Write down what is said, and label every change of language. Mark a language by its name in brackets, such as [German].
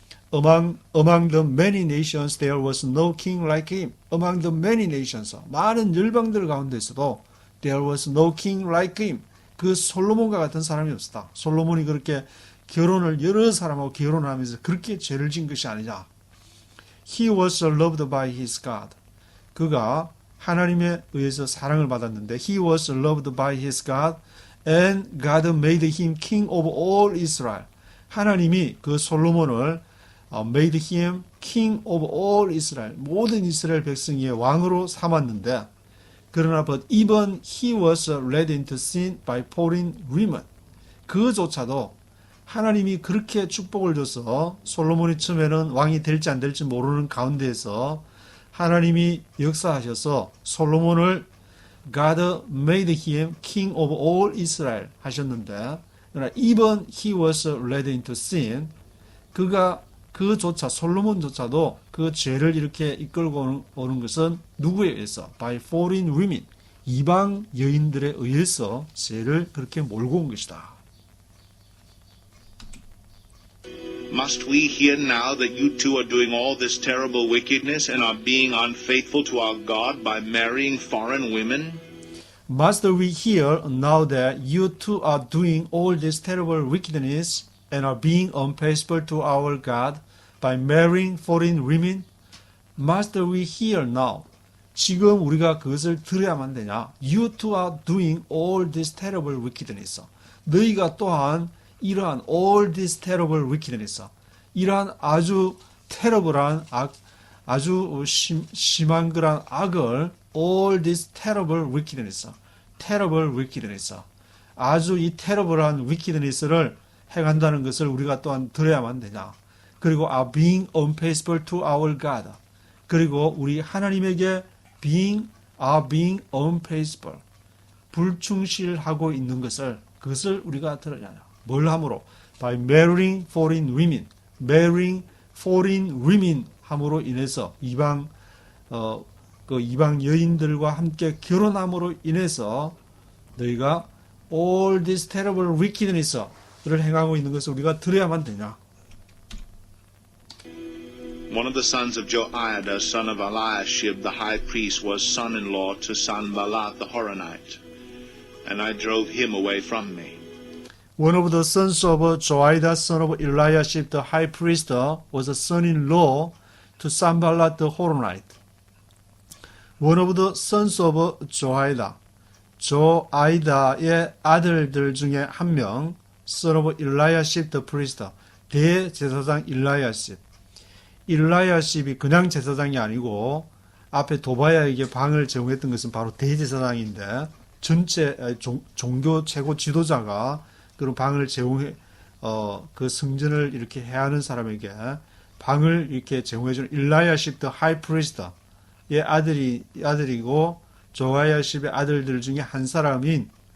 [English] Among the many nations there was no king like him. Among the many nations, [Korean] 많은 열방들 가운데서도 [English] there was no king like him. [Korean] 그 솔로몬과 같은 사람이 없었다. 솔로몬이 그렇게 결혼을 여러 사람하고 결혼하면서 그렇게 죄를 지은 것이 아니냐. [English] He was loved by his God. [Korean] 그가 하나님에 의해서 사랑을 받았는데 [English] He was loved by his God and God made him king of all Israel. [Korean] 하나님이 그 솔로몬을 [English] made him king of all Israel. [Korean] 모든 이스라엘 백성의 왕으로 삼았는데 그러나 [English] but even he was led into sin by foreign women. [Korean] 그조차도 하나님이 그렇게 축복을 줘서 솔로몬이 처음에는 왕이 될지 안 될지 모르는 가운데에서 하나님이 역사하셔서 솔로몬을 [English] God made him king of all Israel [Korean] 하셨는데 그러나 [English] even he was led into sin. [Korean] 그가 그조차 솔로몬조차도 그 죄를 이렇게 이끌고 오는 것은 누구에 의해서? [English] By foreign women. [Korean] 이방 여인들에 의해서 죄를 그렇게 몰고 온 것이다. [English] Must we hear now that you too are doing all this terrible wickedness and are being unfaithful to our God by marrying foreign women? Must we hear now that you too are doing all this terrible wickedness and are being unfaithful to our God by marrying foreign women? Must we hear now? [Korean] 지금 우리가 그것을 들어야만 되냐? [English] You too are doing all this terrible wickedness. [Korean] 너희가 또한 이러한 [English] all this terrible wickedness, [Korean] 이러한 아주 terrible한 악, 아주 심한 그런 악을 all this terrible wickedness, terrible wickedness, 아주 이 terrible한 wickedness를 행한다는 것을 우리가 또한 들어야만 되냐. 그리고 [English] are being unfaithful to our God. [Korean] 그리고 우리 하나님에게 [English] are being unfaithful, [Korean] 불충실하고 있는 것을 그것을 우리가 들어야. 뭘 함으로? [English] By marrying foreign women. marrying foreign women [Korean] 함으로 인해서 이방 여인들과 함께 결혼함으로 인해서 너희가 [English] all this terrible wickedness [Korean] 를 행하고 있는 것을 우리가 들어야만 되냐? [English] One of the sons of Joiada, son of Eliashib, the high priest, was son-in-law to Sanballat the Horonite, and I drove him away from me. One of the sons of Joiada, son of Eliashib, the high priest, was a son-in-law to Sanballat the Horonite. One of the sons of Joiada, [Korean] 조아이다의 아들들 중에 한 명, [English] son of Eliashib the priest, [Korean] 대제사장 일라야십이 그냥 제사장이 아니고 앞에 도비야에게 방을 제공했던 것은 바로 대제사장인데 전체 종교 최고 지도자가 그런 방을 제공해 그 성전을 이렇게 해야 하는 사람에게 방을 이렇게 제공해 주는 일라야십 더 하이 프리스트의 아들이고 조아야십의 아들들 중에 한 사람인